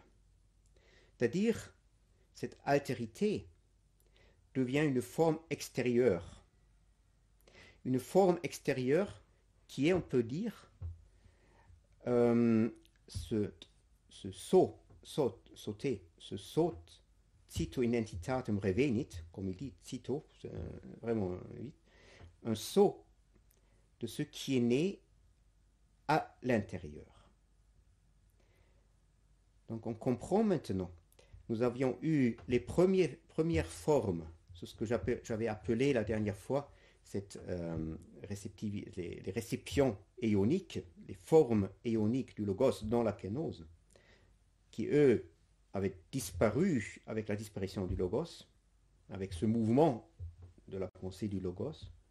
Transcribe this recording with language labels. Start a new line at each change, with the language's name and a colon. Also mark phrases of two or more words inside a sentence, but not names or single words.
French: C'est-à-dire, cette altérité devient une forme extérieure. Une forme extérieure qui est, on peut dire, ce saute,
Latin: cito in entitatem revenit,
French: comme il dit, cito, vraiment vite, un saut de ce qui est né à l'intérieur. Donc on comprend maintenant. Nous avions eu les premières formes, c'est ce que j'avais appelé la dernière fois, les récipients éoniques, les formes éoniques du logos dans la kénose, qui eux avaient disparu avec la disparition du logos, avec ce mouvement de la pensée du logos.